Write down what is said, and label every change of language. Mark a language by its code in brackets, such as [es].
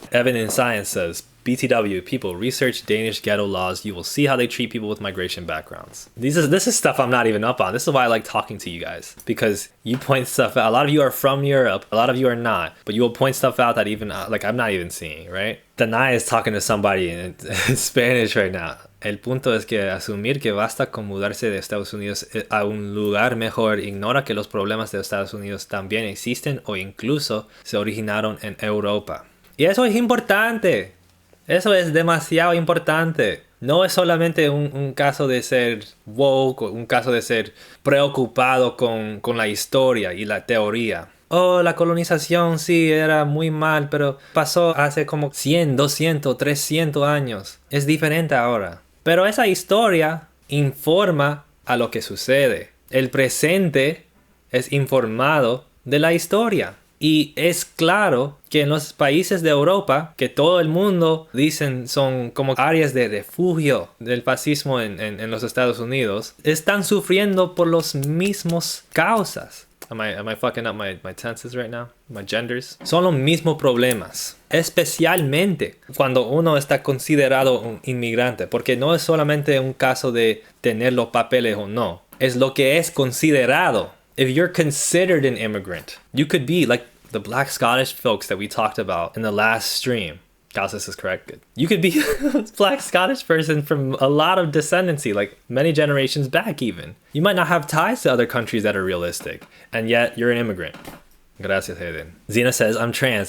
[en] Evan in Science says, BTW, people, research Danish ghetto laws. You will see how they treat people with migration backgrounds. This is stuff I'm not even up on. This is why I like talking to you guys, because you point stuff out. A lot of you are from Europe. A lot of you are not, but you will point stuff out that even I'm not even seeing, right? Danae is talking to somebody in Spanish right now. [es] El punto es que asumir que basta con mudarse de Estados Unidos a un lugar mejor ignora que los problemas de Estados Unidos también existen o incluso se originaron en Europa. Y eso es importante. Eso es demasiado importante. No es solamente un caso de ser woke, un caso de ser preocupado con la historia y la teoría. Oh, la colonización sí era muy mal, pero pasó hace como 100, 200, 300 años. Es diferente ahora. Pero esa historia informa a lo que sucede. El presente es informado de la historia. Y es claro que en los países de Europa, que todo el mundo dicen son como áreas de refugio del fascismo en los Estados Unidos, están sufriendo por los mismos causas. [en] Am I fucking up my tenses right now? My genders? [es] Son los mismos problemas. Especialmente cuando uno está considerado un inmigrante. Porque no es solamente un caso de tener los papeles o no. Es lo que es considerado. [en] If you're considered an immigrant, you could be like the black Scottish folks that we talked about in the last stream. Gauss is correct. Good. You could be a black Scottish person from a lot of descendancy, like many generations back even. You might not have ties to other countries that are realistic, and yet you're an immigrant. Gracias, Hayden. Zena says, I'm trans.